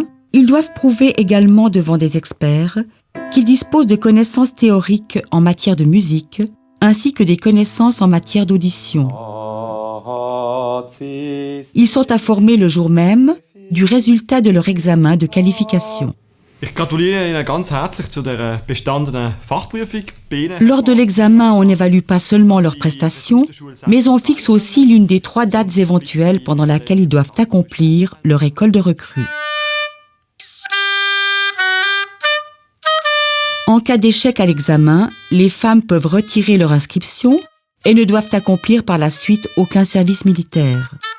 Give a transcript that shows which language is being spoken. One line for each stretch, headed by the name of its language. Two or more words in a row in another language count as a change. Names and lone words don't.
French: Ils doivent prouver également devant des experts qu'ils disposent de connaissances théoriques en matière de musique, ainsi que des connaissances en matière d'audition. Ils sont informés le jour même du résultat de leur examen de qualification.
German: Ich gratuliere Ihnen ganz herzlich zu der bestandenen Fachprüfung.
French: Lors de l'examen, on n'évalue pas seulement leurs prestations, mais on fixe aussi l'une des 3 dates éventuelles pendant laquelle ils doivent accomplir leur école de recrue. En cas d'échec à l'examen, les femmes peuvent retirer leur inscription et ne doivent accomplir par la suite aucun service militaire.